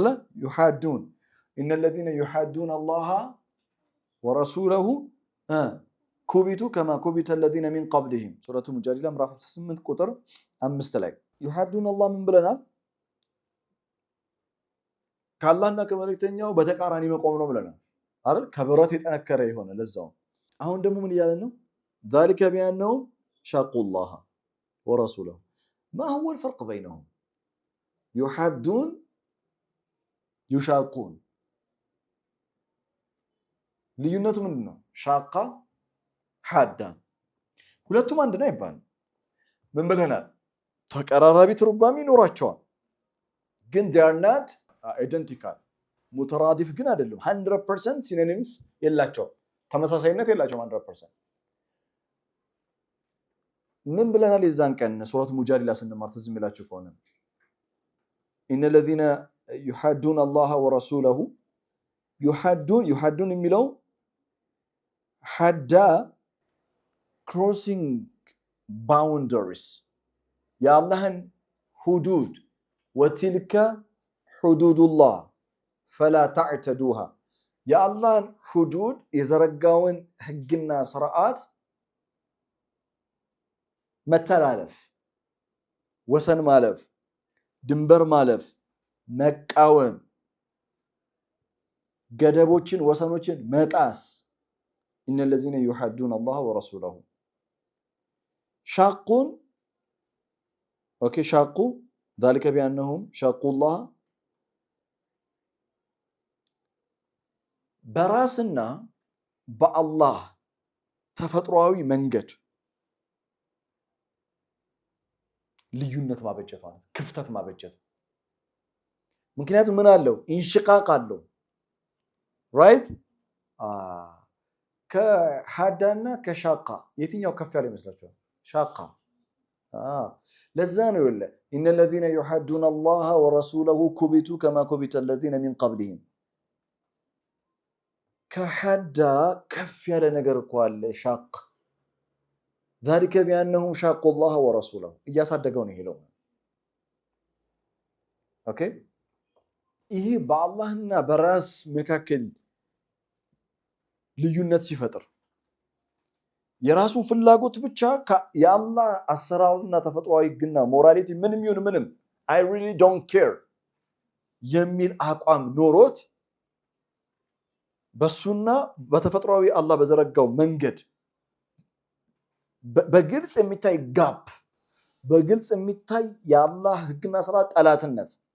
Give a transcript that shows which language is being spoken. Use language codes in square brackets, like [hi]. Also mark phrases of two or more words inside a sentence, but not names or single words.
[ar] يحادون إن الذين يحادون الله ورسوله كبتوا كما كبت الذين من قبلهم سورة المجادلة [am] ምዕራፍ 58 ቁጥር 5 ላይ [ar] يحادون الله [am] ምን ብለናል? ከአላህና ከመልእክተኛው በተቃራኒ መቆም ነው ብለናል አይደል? ከብረት የጠነከረ የሆነ ለዛው። አሁን ደግሞ ምን እያለ ነው? [ar] ذلك بأنهم شاقوا الله ورسوله ما هو الفرق بينهم يحادون يشاقون [am] ልዩነቱ ምንድን ነው? [ar] شاق حاد [am] ሁለቱም አንድ ነው ይባል። ምን ብለናል? ተቀራራቢ ትርጓሜ ይኖራቸዋል፣ ግን [en] they are not identical [am] ሙተራዲፍ ግን አይደለም። 100% ሲኖኒምስ የላቸውም፣ ተመሳሳይነት የላቸውም 100%። ምን ብለናል? የዛን ቀን ሱረቱ ሙጃዲላ ስንማር ትዝ የሚላችሁ ከሆነ ኢነ [ar] الذين يحادون الله ورسوله يحادون [am] የሚለው ሐዳ [en] crossing boundaries [am] የአላህን ሁዱድ [ar] وتلك حدود الله فلا تعتدوها [am] የአላህን ሁዱድ የዘረጋውን ህግና ስርዓት መተላለፍ፣ ወሰን ማለፍ፣ ድንበር ማለፍ፣ መቃወም፣ ገደቦችን ወሰኖችን መጣስ ኢነ [ar] الذين يحادون الله ورسوله شاقون اوكي شاقوا ذلك بانهم شاقوا الله [am] በራስና በአላህ ተፈጥሯዊ መንገድ ልዩነት ማበጀት ማለት ክፍተት ማበጀት። ምክንያቱም ምን አለው? ኢንሽቃቅ አለው። ራይት ከሐዳና ከሻቃ የትኛው ከፍ ያለ ይመስላችኋል? ሻቃ። ለዛ ነው ይለ ኢነ [ar] الذين يحادون الله ورسوله كبتوا كما كبت الذين من قبلهم [am] ከሐዳ ከፍ ያለ ነገር እኮ አለ ሻቅ። [ar] ذلك بأنهم شاقوا الله ورسوله [am] እያሳደገው ነው ይሄለው። ኦኬ ይሄ በአላህና በራስ መካከል ልዩነት ሲፈጥር የራሱን ፍላጎት ብቻ የአላህ አሰራሩና ተፈጥሯዊ ህግና ሞራሊቲ ምንም ይሁን ምንም [en] I really don't care [am] የሚል አቋም ኖሮት በሱና በተፈጥሯዊ አላህ በዘረጋው መንገድ በግልጽ የሚታይ ጋፕ፣ በግልጽ የሚታይ የአላህ ህግና ስርዓት ጠላትነት